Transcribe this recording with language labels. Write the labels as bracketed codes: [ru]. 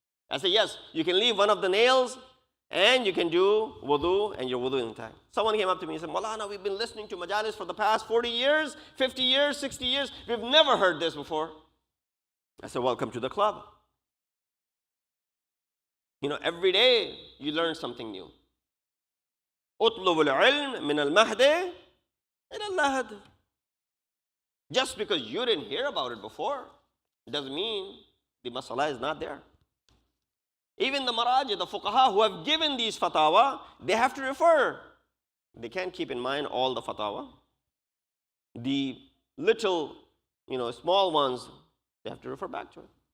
[en] I said, yes, you can leave one of the nails and you can do wudu and your wudu in time. Someone came up to me and said, Maulana, we've been listening to Majalis for the past 40 years, 50 years, 60 years. We've never heard this before. I said, welcome to the club. Every day you learn something new. [ar] اطلب العلم من المهد إلى اللهد. [en] Just because you didn't hear about it before, doesn't mean the masala is not there. Even the maraji, the fuqaha who have given these fatwa, they have to refer. They can't keep in mind all the fatwa. The little, small ones, they have to refer back to it.